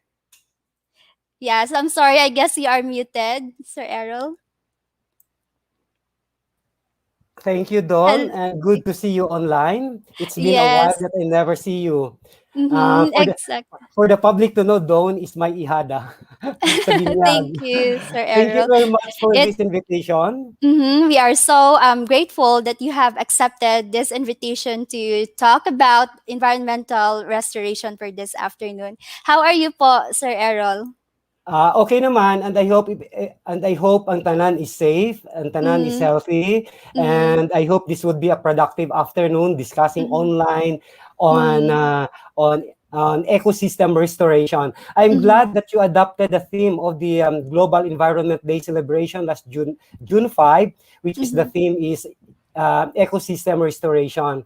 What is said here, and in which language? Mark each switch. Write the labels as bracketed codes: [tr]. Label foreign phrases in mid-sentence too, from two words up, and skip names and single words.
[en] Yes, I'm sorry, I guess you are muted, Sir Errol. Thank you, Dawn, and good to see you online. It's been a while Yes. that I never see you. Exactly. For the public to know, Dawn is my [hil] ihada sa Binyag. [en] Thank you, Sir Thank you Errol. very much for It this invitation. We are so grateful that you have accepted this invitation to talk about environmental restoration for this afternoon. How are you po, Sir Errol? [tl] Okay naman, [en] and I hope [hil] ang tanan [en] is safe, and tanan is healthy, and I hope this would be a productive afternoon discussing online on ecosystem restoration. I'm glad that you adopted the theme of the Global Environment Day celebration last June 5, which is the theme is ecosystem restoration.